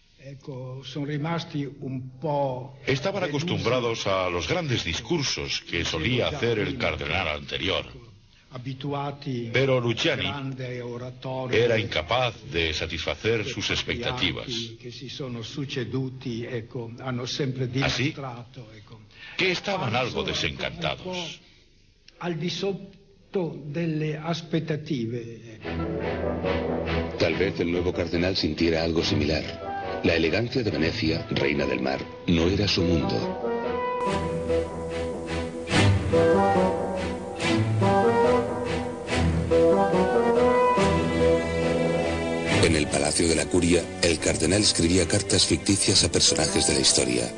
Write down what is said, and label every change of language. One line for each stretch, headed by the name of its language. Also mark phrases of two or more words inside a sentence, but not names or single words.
Spanish: Estaban acostumbrados a los grandes discursos que solía hacer el cardenal anterior. Pero Luciani era incapaz de satisfacer sus expectativas. Así que estaban algo desencantados.
Italian: Al di sotto delle aspettative.
Spanish: Tal vez el nuevo cardenal sintiera algo similar. La elegancia de Venecia, reina del mar, no era su mundo. En el Palacio de la Curia, el cardenal escribía cartas ficticias a personajes de la historia.